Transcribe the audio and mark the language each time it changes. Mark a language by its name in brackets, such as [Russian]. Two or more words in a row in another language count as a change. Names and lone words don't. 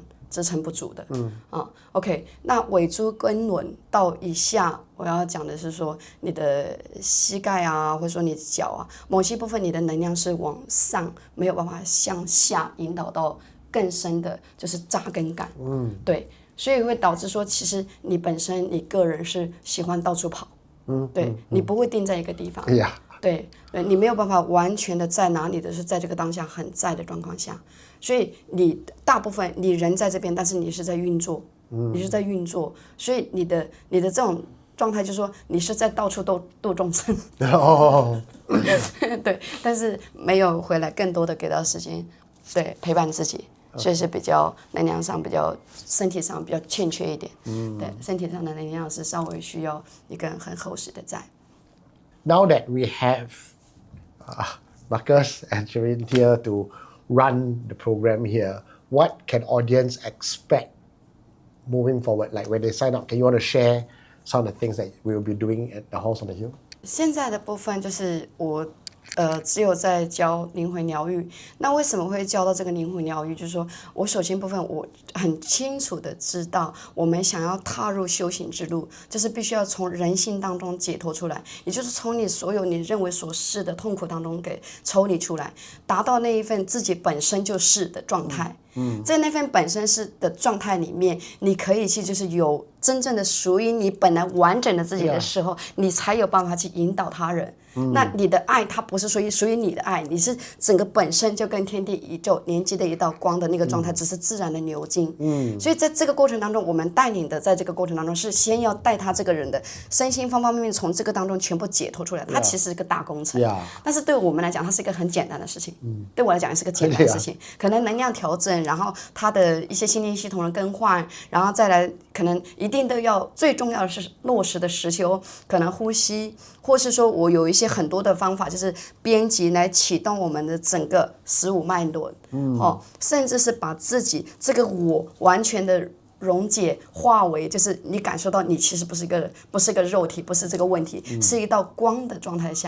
[Chinese] 支撐不住的，OK， 那尾椎根輪到以下，我要講的是說你的膝蓋啊，或者說你的腳啊，某些部分你的能量是往上，沒有辦法向下引導到更深的，就是扎根感，對，所以會導致說，其實你本身你個人是喜歡到處跑，對，你不會定在一個地方，對，你沒有辦法完全的在哪裡的是在這個當下很在的狀況下。所以你大部分你人在這邊，但是你是在運作，你是在運作，所以你的這種狀態就是說你是在到處度眾生，對，但是沒有回來更多的給到時間，對，陪伴自己，所以是比較能量上比較身體上比較欠缺一點，對，身體上的能量是稍微需要一個很厚實的在。 [English] Now that we have Marcus and Shereen here to run the program here, what can audience expect moving forward? Like when they sign up, can you want to share some of the things that we will be doing at the Halls on the Hill? [Chinese] 現在的部分就是我只有在教靈魂療癒。那為什麼會教到這個靈魂療癒？就是說我首先部分我很清楚的知道，我們想要踏入修行之路，就是必須要從人性當中解脫出來，也就是從你所有你認為所是的痛苦當中給抽離出來，達到那一份自己本身就是的狀態。在那份本身是的狀態裡面，你可以去就是有真正的屬於你本來完整的自己的時候，你才有辦法去引導他人。那你的愛，它不是屬於你的愛，你是整個本身就跟天地宇宙連接的一道光的那個狀態，只是自然的流經。所以在這個過程當中，我們帶領的在這個過程當中，是先要帶他這個人的身心方方面面從這個當中全部解脫出來。它其實是個大工程，但是對我們來講，它是一個很簡單的事情。對我來講，也是個簡單的事情。可能能量調整，然後它的一些心靈系統的更換，然後再來可能一定都要最重要的是落實的實修，可能呼吸，或是說我有一些很多的方法，就是編輯來啟動我們的整個15脈輪，甚至是把自己這個我完全的溶解化為，就是你感受到你其實不是一個肉體，不是這個問題，是一道光的狀態下。